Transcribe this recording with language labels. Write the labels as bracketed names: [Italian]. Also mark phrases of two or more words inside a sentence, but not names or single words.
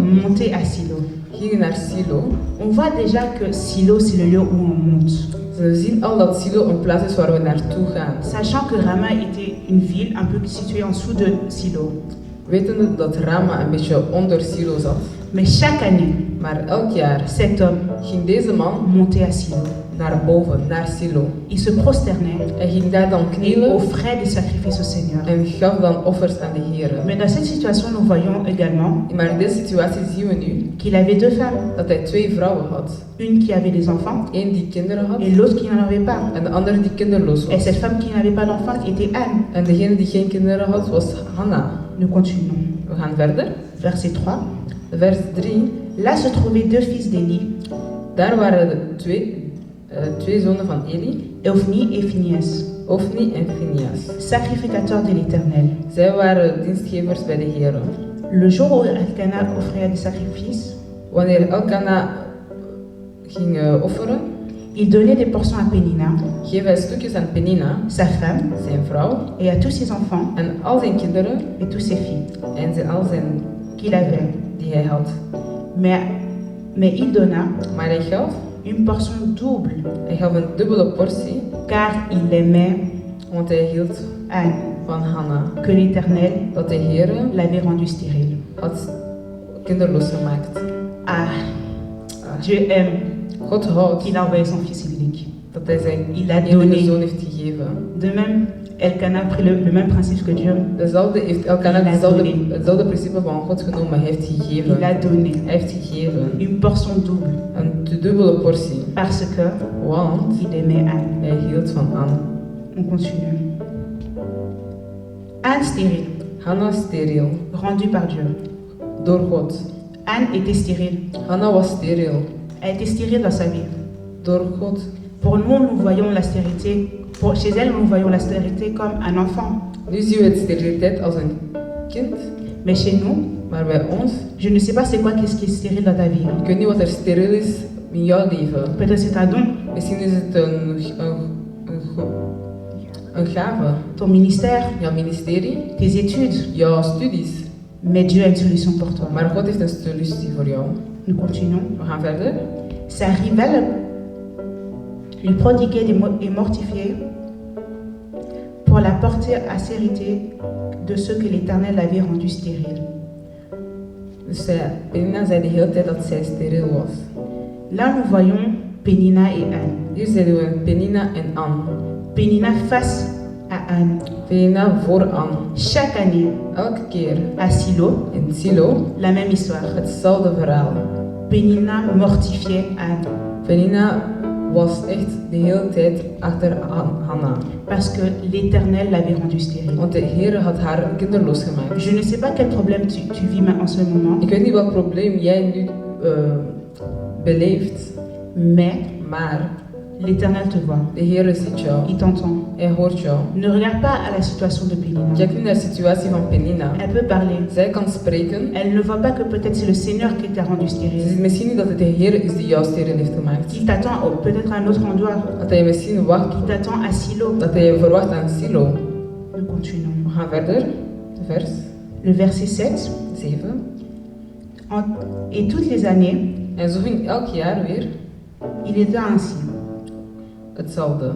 [French] montaient à Silo. [Dutch] gingen naar Silo. [French] On voit déjà que Silo, c'est le lieu où on monte. [Dutch] Ze zien al dat Silo een plaats is waar we naartoe gaan. [French] Sachant que Rama était une ville un peu située en dessous de Silo. [Dutch] Wetende dat Rama een beetje onder Silo zat. [French] Mais chaque année, [Dutch] Maar elk jaar [French] cet homme [Dutch] ging deze man [French] montait à Silo. [Dutch] naar boven, naar Silo. [French] Il se prosternait [Dutch] Hij ging daar dan [French] et [Dutch] knielen [French] offrait des sacrifices au Seigneur. [Dutch] en gaf dan offers aan de Heeren. [French] Mais dans cette situation, nous voyons également [Dutch] Maar in deze situatie zien we nu [French] qu'il avait 2 femmes. [Dutch] dat hij 2 vrouwen had. [French] Une qui avait des enfants [Dutch] Eén die kinderen had [French] et l'autre qui n'en avait pas. [Dutch] en de andere die kinderloos [French] Et [Dutch] was. [French] cette femme qui n'avait pas d'enfants était Anne. [Dutch] En degene die geen kinderen had was Hanna. [French] Nous continuons. [Dutch] We gaan verder. [French] Verset 3. [Dutch] Vers 3. [French] Là se trouvaient 2 fils d'Élie, [Dutch] Daar waren de twee zonen van Eli, [French] Ophni et Phinehas, [Dutch] Ofni en Phineas. [French] sacrificateurs de l'Éternel. [Dutch] Zij waren dienstgevers bij de Heeren. [French] Le jour où Elkana offrait des sacrifices, [Dutch] Wanneer Elkana ging offeren, [French] il donnait des portions à Pénina, [Dutch] geef hij stukjes aan Penina, [French] sa femme, [Dutch] zijn vrouw, [French] et à tous ses enfants [Dutch] en al zijn kinderen [French] et toutes ses filles [Dutch] en al zijn [French] qu'il avait. [Dutch] die hij had. [French] Mais il donna [Dutch] Maar hij gaf [French] une portion double, [Dutch] een dubbele portie, [French] car il aimait [Dutch] want hij hield [French] Anne, [Dutch] van Hanna, [French] que l'Éternel [Dutch] dat de Heere [French] l'avait rendue stérile. [Dutch] had kinderloos gemaakt. [French] Ah, Dieu aime [Dutch] God houdt [French] qu'il a envoyé son fils unique. [Dutch] dat hij zijn [French] Il a [Dutch] enige [French] donné. [Dutch] zoon heeft gegeven. [French] De même, Elkana a pris le même principe que Dieu. [Dutch] Dezelfde heeft Elkana [French] Il a donné. [Dutch] hetzelfde principe van God genomen. Hij heeft gegeven. [French] Il a donné [Dutch] Hij heeft gegeven. [French] une portion double [Dutch] Een dubbele portie. [French] parce que [Dutch] Want [French] il aimait Anne. [Dutch] hij hield van Anne. [French] On continue. Anne stérile, [Dutch] Hanna steriel. [French] rendue par Dieu. [Dutch] Door God. [French] Anne était stérile. [Dutch] Hanna was steriel. [French] Elle était stérile dans sa vie. [Dutch] Door God. [French] Pour nous, nous voyons la stérilité. Chez elle, nous voyons la stérilité comme un enfant. [Dutch] Nu zien we het steriliteit als een kind. [French] Mais chez nous, [Dutch] Maar bij ons, [French] je ne sais pas c'est quoi qu'est-ce qui est stérile dans ta vie. [Dutch] ik weet niet wat er steriel is in jouw leven. [French] Peut-être c'est ta don, [Dutch] Misschien is het een gave. [French] ton ministère, [Dutch] Jouw ministerie. [French] tes études. [Dutch] Jouw studies. [French] Mais Dieu a une solution pour toi. [Dutch] Maar God heeft een solutie voor jou. [French] Nous continuons. [Dutch] We gaan verder. [French] Sa rivale lui prodiguait et mortifiait pour la porter à sérité de ceux que l'Éternel avait rendus stériles. [Dutch] Dus Penina zei de hele tijd dat zij steriel was. [French] Là, nous voyons Pénina et Anne. [Dutch] Hier zien we Penina en Anne. [French] Pénina face à Anne. [Dutch] Penina voor Anne. [French] Chaque année, [Dutch] Elke keer [French] à Silo, [Dutch] in Silo [French] la même histoire. [Dutch] hetzelfde verhaal. [French] Pénina mortifiait Anne [Dutch] Penina was echt de hele tijd achter Hanna. [French] parce que l'Éternel l'avait rendue stérile. [Dutch] Want de Heer had haar kinderloos gemaakt. [French] Je ne sais pas quel problème tu vis en ce moment, [Dutch] Ik weet niet welk probleem jij nu beleeft, [French] mais [Dutch] maar [French] l'Éternel te voit. [Dutch] de Heer ziet jou. [French] Il t'entend. [Dutch] Hij hoort jou. [French] Ne regarde pas à la situation de Pénina. [Dutch] Kijk nu naar de situatie van Penina. [French] Elle peut parler. [Dutch] Zij kan spreken. [French] Elle ne voit pas que peut-être c'est le Seigneur qui t'a rendu [Dutch] Ze [French] stérile. [Dutch] ziet misschien niet dat het de Heer is die jou steril heeft gemaakt. [French] Qui t'attend peut-être à un autre endroit. [Dutch] Dat hij misschien wacht, [French] Qui t'attend à Silo. [Dutch] dat hij je verwacht aan Silo. [French] Nous continuons. [Dutch] We gaan verder. Vers [French] Le verset 7. [Dutch] 7. [French] Et toutes les années, [Dutch] En zo ging elk jaar weer [French] il était ainsi. [Dutch] hetzelfde.